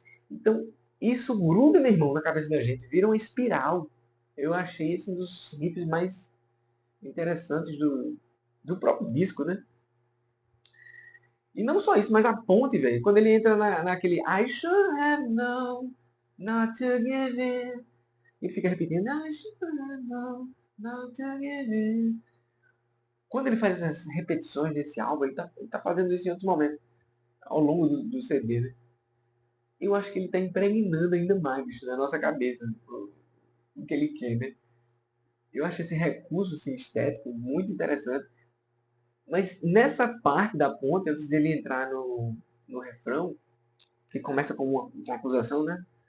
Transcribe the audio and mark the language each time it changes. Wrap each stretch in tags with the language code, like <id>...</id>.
<pt>Então, isso gruda, meu irmão, na cabeça da gente, vira uma espiral. Eu achei esse um dos riffs mais interessantes do próprio disco, né? E não só isso, mas a ponte, velho. Quando ele entra naquele</pt> <en>I should have known not to give in.</en> <pt>Ele fica repetindo</pt> <en>I should have known not to give in.</en> <pt>Quando ele faz essas repetições desse álbum, ele tá fazendo isso em outros momentos, ao longo do CD, né? Eu acho que ele tá impregnando ainda mais, bicho, na nossa cabeça, né? O que ele quer, né? Eu acho esse recurso assim, estético muito interessante. Mas nessa parte da ponte, antes dele entrar no refrão, que começa com uma acusação, né?</pt>